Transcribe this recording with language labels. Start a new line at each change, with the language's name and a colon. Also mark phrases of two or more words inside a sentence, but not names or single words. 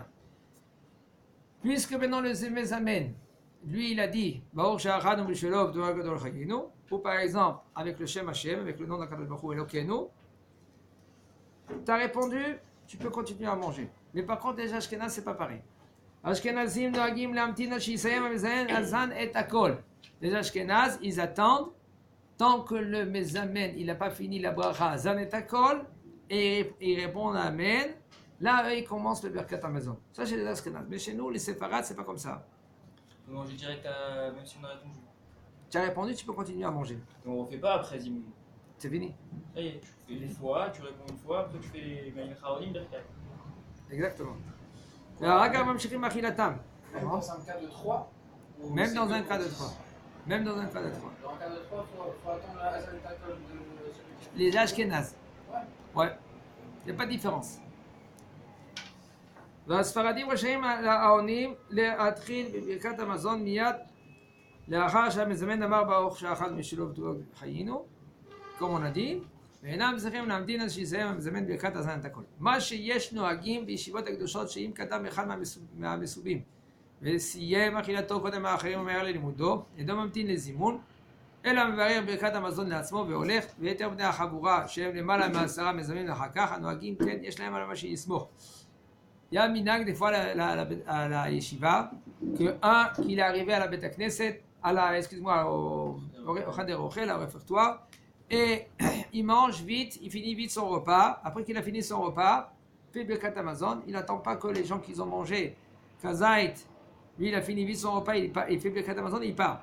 French: Puisque maintenant le Mezamen, lui il a dit, ou par exemple avec le
Hebrew: שם השם,
French: avec le nom d'
Hebrew: הקדוש ברוך הוא אלוקינו,
French: tu as répondu, tu peux continuer à manger. Mais par contre les Ashkenaz c'est pas pareil.
Hebrew: אשכנזים נוהגים להמתין שיסיים המזמן הזן את הכל.
French: Les Ashkenaz ils attendent tant que le Mezamen, il n'a pas fini la bracha,
Hebrew: זן את הכל,
French: et il répond Amen, là, il commence le
Hebrew: ברכת המזון.
French: Ça, c'est les Ashkenaz. Mais chez nous, les séfarades, c'est pas comme ça. On peut manger direct, même si on a répondu. Tu as répondu, tu peux continuer à manger. Donc on ne refait pas après Zimoun. C'est fini. Ça y est, tu fais une fois, tu réponds une fois, après tu fais les
Hebrew: מים אחרונים,
French: Birkat. Exactement. Même dans un cas de 3. dans un cas de 3. Même dans un cas de 3. Dans un cas de 3, il faut attendre la
Hebrew: הזן את הכל
French: de celui qui... Les Ashkenaz. Ouais. Il n'y a pas de différence.
Hebrew: והספרדים רשאים העונים להתחיל בברכת המזון מיד לאחר שהמזמן אמר ברוך שאכל משלו בטוב חיינו, כמו
French: on a dit,
Hebrew: ואינם צריכים להמתין עד שיסיים המזמן ברכת הזן את הכל. מה שיש נוהגים בישיבות הקדושות שאם קדם אחד מהמסובים וסיים אכילתו קודם האחרים ומהר ללימודו, אינו ממתין לזימון, אלא מברר ברכת המזון לעצמו והולך, ויתר בני החבורה שהם למעלה מ10 מזמנים לאחר כך, הנוהגים כן יש להם על מה שיסמוך.
French: Il y a un minag des fois à la yeshiva que qu'il est arrivé à la
Hebrew: בית כנסת,
French: au
Hebrew: חדר אוכל,
French: au réfectoire, et il mange vite, il finit vite son repas. Après qu'il a fini son repas, fait
Hebrew: ברכת המזון,
French: il n'attend pas que les gens qui ont mangé Kazait, lui il a fini vite son repas, il fait
Hebrew: ברכת המזון,
French: il part.